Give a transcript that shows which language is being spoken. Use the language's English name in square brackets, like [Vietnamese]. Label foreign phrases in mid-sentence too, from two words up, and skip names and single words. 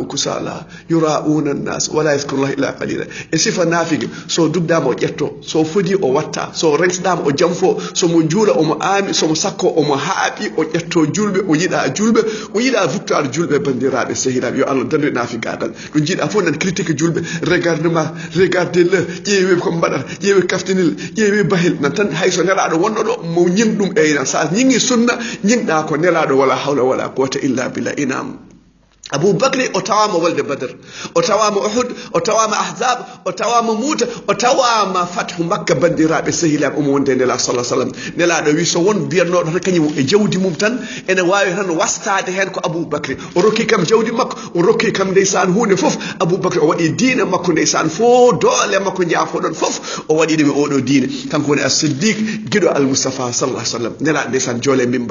[Arabic] kusala yura'una annas wala yadhkurullah illa qalila [Fula] e sifa naafigi so dugdama o ƴetto so fodi o watta so rensɗama o jamfo somo juula omo aami somo sakko omo haaɓi o ƴetto julɓe o yiɗa victoire julɓe bandiraɓe sehiraɓe yo Allah dandu naafigagal ɗum jiiɗa fof nan critique julɓe regardez-le ƴeewi ko mbaɗata ƴeewi kaftinil ƴeewi bahil nan tan hayso nelaɗo wonno ɗo mo ñing ɗum eynan sa ñingi sunna ñingɗa ko nelaɗo [Arabic] wala hawla wala quwwata illa billah [Fula] inam Abu Bakri o tawama wolde Badr o tawama Uhud o tawama Ahzab o tawama Muta o tawama fathu Makka bandiraɓe sehilaɓe omo wonde nela [Arabic] sallah sallam [Fula] nelaɗo wi so won mbiyatnoɗo tan kañum e jawdi mum tan ene wawi tan wastade hen ko Abu Bakri o rokki kam jawdi makko o rokki kam ndeysan hunde foof Abu Bakri o waɗi diine makko ndeysan fo doole makko jaafoɗon foof o waɗi ɗum e oɗo diine kanko woni as-Siddiq guiɗo al-Mustafa [Arabic] sallah sallam [Fula] nelaɗo ndeysan joole